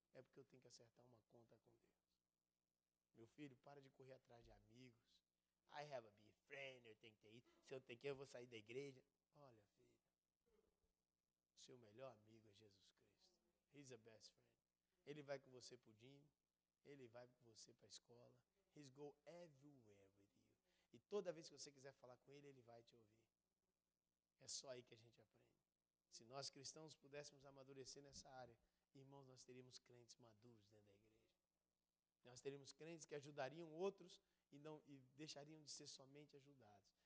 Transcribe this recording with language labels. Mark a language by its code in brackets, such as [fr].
[pt] É porque eu tenho que acertar uma conta com Deus. Meu filho, para de correr atrás de amigos. [en] I have a best friend, [pt] eu tenho que ter isso. Se eu tenho que ir, eu vou sair da igreja. Olha, filho, seu melhor amigo é Jesus Cristo. [en] He's the best friend. [pt] Ele vai com você para o gym, ele vai com você para a escola. [en] He's go everywhere with you. [pt] E toda vez que você quiser falar com ele, ele vai te ouvir. É só aí que a gente aprende. Se nós cristãos pudéssemos amadurecer nessa área, irmãos, nós teríamos crentes maduros dentro da igreja. Nós teríamos crentes que ajudariam outros e deixariam de ser somente ajudados.